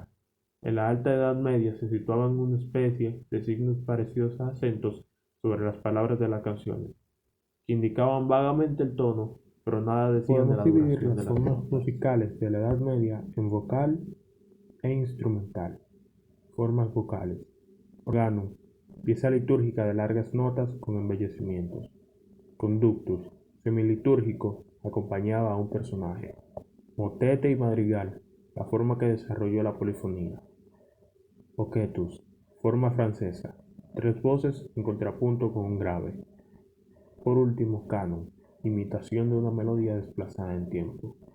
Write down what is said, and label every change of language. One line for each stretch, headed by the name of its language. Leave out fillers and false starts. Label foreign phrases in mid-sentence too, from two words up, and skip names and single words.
Spanish: En la Alta Edad Media se situaban una especie de signos parecidos a acentos sobre las palabras de las canciones, que indicaban vagamente el tono, pero nada decían de la duración de las notas. Podemos dividir las formas musicales de la Edad Media en vocal e instrumental. Formas vocales. Organum, pieza litúrgica de largas notas con embellecimientos. Conductus, semilitúrgico, acompañaba a un personaje. Motete y madrigal, la forma que desarrolló la polifonía. Oquetus, forma francesa, 3 voces en contrapunto con un grave. Por último, canon, imitación de una melodía desplazada en tiempo.